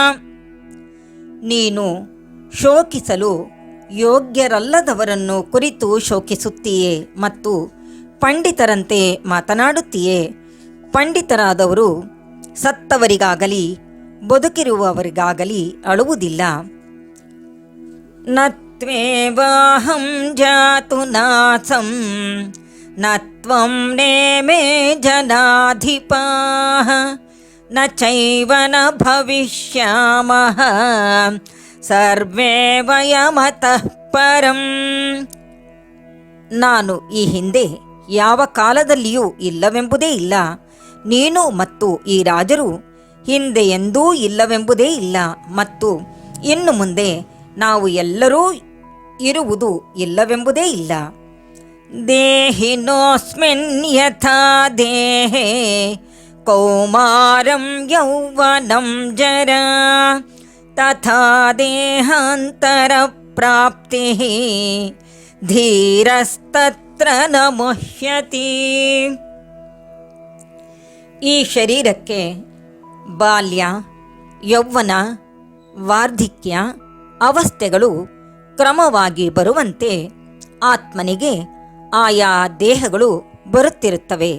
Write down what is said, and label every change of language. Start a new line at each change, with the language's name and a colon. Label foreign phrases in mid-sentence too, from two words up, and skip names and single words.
Kannada: ನೀನು ಶೋಕಿಸಲು ಯೋಗ್ಯರಲ್ಲದವರನ್ನು ಕುರಿತು ಶೋಕಿಸುತ್ತೀಯೇ ಮತ್ತು ಪಂಡಿತರಂತೆ ಮಾತನಾಡುತ್ತೀಯೇ. ಪಂಡಿತರಾದವರು ಸತ್ತವರಿಗಾಗಲಿ ಬದುಕಿರುವವರಿಗಾಗಲಿ ಅಳುವುದಿಲ್ಲ.
Sanskrit: ನ ತ್ವೇವಾಹಂ ಜಾತು ನಾಸಂ ನ ತ್ವಂ ನೇಮೇ ಜನಾಧಿಪಾಃ ನ ಚೈವ ನ ಭವಿಷ್ಯಾಮಃ ಸರ್ವೇ ವಯಮತಃ ಪರಂ.
Kannada: ನಾನು ಈ ಹಿಂದೆ ಯಾವ ಕಾಲದಲ್ಲಿಯೂ ಇಲ್ಲವೆಂಬುದೇ ಇಲ್ಲ, ನೀನು ಮತ್ತು ಈ ರಾಜರು ಹಿಂದೆ ಎಂದೂ ಇಲ್ಲವೆಂಬುದೇ ಇಲ್ಲ, ಮತ್ತು ಇನ್ನು ಮುಂದೆ ನಾವು ಎಲ್ಲರೂ ಇರುವುದು ಇಲ್ಲವೆಂಬುದೇ ಇಲ್ಲ.
Sanskrit: ದೇಹಿನೋಸ್ಮಿನ್ ಯಥಾ ದೇಹೇ ಕೌಮಾರಂ ಯೌವನಂ ಜರಾ ತಥಾ ದೇಹಾಂತರ ಪ್ರಾಪ್ತಿ ಧೀರಸ್ತತ್ರ ನ ಮುಹ್ಯತಿ.
Kannada: ಈ ಶರೀರಕ್ಕೆ ಬಾಲ್ಯ, ಯೌವನ, ವಾರ್ಧಕ್ಯ ಅವಸ್ಥೆಗಳು ಕ್ರಮವಾಗಿ ಬರುವಂತೆ ಆತ್ಮನಿಗೆ ಆಯಾ ದೇಹಗಳು ಬರುತ್ತಿರುತ್ತವೆ.